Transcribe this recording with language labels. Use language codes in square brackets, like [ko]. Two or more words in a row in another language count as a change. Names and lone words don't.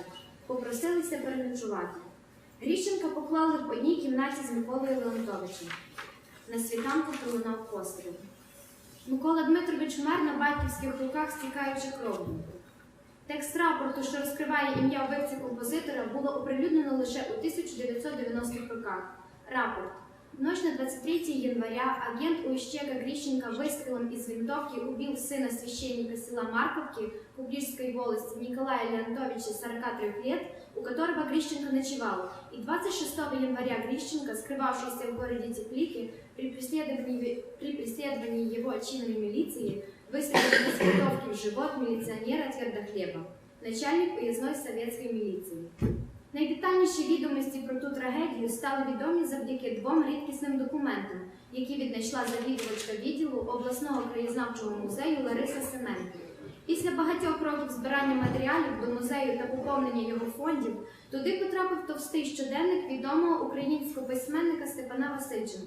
[uk] Попросилися переночувати. Гріщенка поклали в одній кімнаті з Миколою Леонтовичем. На світанку пролунав постріл. Микола Дмитрович вмер на батьківських руках, стікаючи кров'ю. Текст рапорту, що розкриває ім'я вбивці композитора, було оприлюднено лише у 1990-х роках. Рапорт. [ru] Ночь на 23 января агент Уищека Грищенко выстрелом из винтовки убил сына священника села Марковки Кубрижской волости Николая Леонтовича, 43 лет, у которого Грищенко ночевал, и 26 января Грищенко, скрывавшийся в городе Теплики, при преследовании его чинами милиции, выстрелил из винтовки в живот милиционера Твердохлеба, начальник уездной советской милиции. [uk] Найдетальніші відомості про ту трагедію стали відомі завдяки 2 рідкісним документам, які віднайшла завідувачка відділу обласного краєзнавчого музею Лариса Семенко. Після багатьох років збирання матеріалів до музею та поповнення його фондів туди потрапив товстий щоденник відомого українського письменника Степана Васильченка.